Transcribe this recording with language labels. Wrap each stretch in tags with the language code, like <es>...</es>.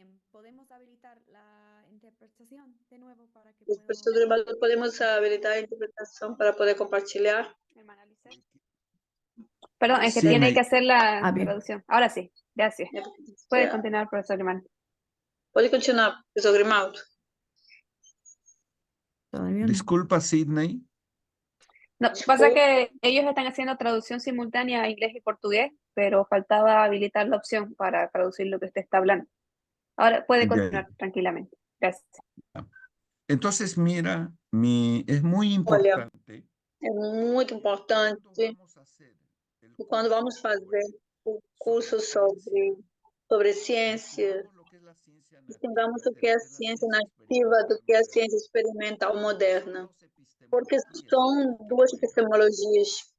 <pt>podemos habilitar a interpretação de novo para que podemos habilitar a interpretação para poder compartilhar.</pt> <es>Perdón, es que tiene que hacer la traducción. Ahora sí, gracias. Puede continuar, profesor Grimaldo.</es> <pt>Pode continuar, professor Grimaldo.</pt> <es>Disculpa, Sidney. No, pasa que ellos están haciendo traducción simultánea a inglés y portugués, pero faltaba habilitar la opción para traducir lo que usted está hablando. Ahora puede continuar tranquilamente. Gracias. Entonces, mira, es muy importante.</es> <pt>Olha, é muito importante que quando vamos fazer o curso sobre ciência, distingamos o que é a ciência nativa do que é a ciência experimental moderna, porque são duas epistemologias.</pt>